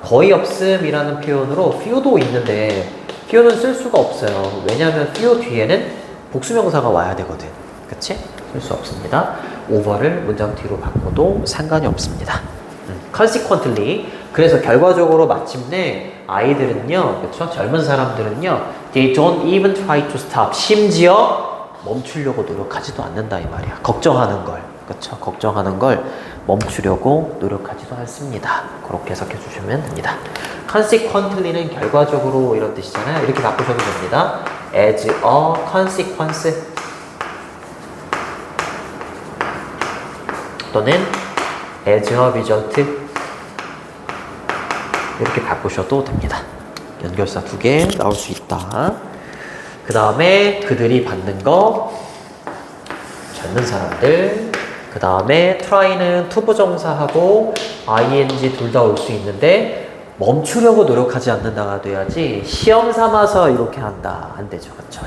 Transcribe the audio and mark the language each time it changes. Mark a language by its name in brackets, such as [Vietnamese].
[Korean] 거의 없음이라는 표현으로 few도 있는데 few는 쓸 수가 없어요. 왜냐하면 few 뒤에는 복수명사가 와야 되거든. 그치? 쓸 수 없습니다. over를 문장 뒤로 바꿔도 상관이 없습니다. [English] consequently. [Korean] 그래서 결과적으로 마침내 아이들은요, 그쵸? 젊은 사람들은요, [English] they don't even try to stop. [Korean] 심지어 멈추려고 노력하지도 않는다 이 말이야. 걱정하는 걸, 그쵸? 걱정하는 걸 멈추려고 노력하지도 않습니다. 그렇게 해석해 주시면 됩니다. consequently는 결과적으로 이런 뜻이잖아요. 이렇게 바꾸셔도 됩니다. [English] as a consequence [Korean] 또는 [English] as a result [Korean] 이렇게 바꾸셔도 됩니다. 연결사 2개 나올 수 있다. 그 다음에 그들이 받는 거 젊은 사람들. 그 다음에 try는 투부정사하고 ing 둘 다 올 수 있는데 멈추려고 노력하지 않는다가 돼야지 시험 삼아서 이렇게 한다 안 되죠. 그쵸?